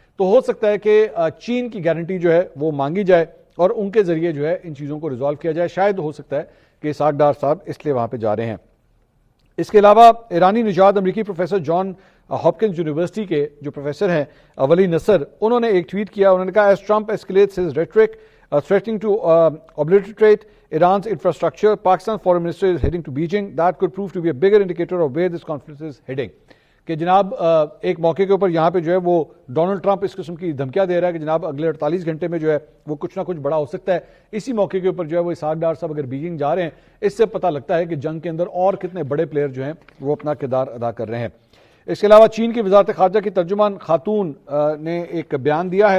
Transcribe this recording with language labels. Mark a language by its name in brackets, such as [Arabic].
[Urdu] تو ہو سکتا ہے کہ چین کی گارنٹی جو ہے وہ مانگی جائے اور ان کے ذریعے جو ہے ان چیزوں کو ریزالو کیا جائے. شاید ہو سکتا ہے کہ اسحاق ڈار صاحب اس لیے وہاں پہ جا رہے ہیں. اس کے علاوہ ایرانی نژاد امریکی پروفیسر جان ہاپکنز یونیورسٹی کے جو پروفیسر ہیں ولی نصر، انہوں نے ایک ٹویٹ کیا. انہوں نے کہا [English] As Trump escalates his rhetoric threatening to obliterate Iran's infrastructure, Pakistan foreign minister is heading to Beijing. That could prove to be a bigger indicator of where this conflict is heading. [Urdu] کہ جناب ایک موقع کے اوپر یہاں پہ جو ہے وہ ڈونلڈ ٹرمپ اس قسم کی دھمکیاں دے رہا ہے کہ جناب اگلے 48 گھنٹے میں جو ہے وہ کچھ نہ کچھ بڑا ہو سکتا ہے. اسی موقع کے اوپر جو ہے وہ اسحاق ڈار صاحب اگر بیجنگ جا رہے ہیں، اس سے پتہ لگتا ہے کہ جنگ کے اندر اور کتنے بڑے پلیئر جو ہیں وہ اپنا کردار ادا کر رہے ہیں. اس کے علاوہ چین کی وزارت خارجہ کی ترجمان خاتون نے ایک بیان دیا ہے.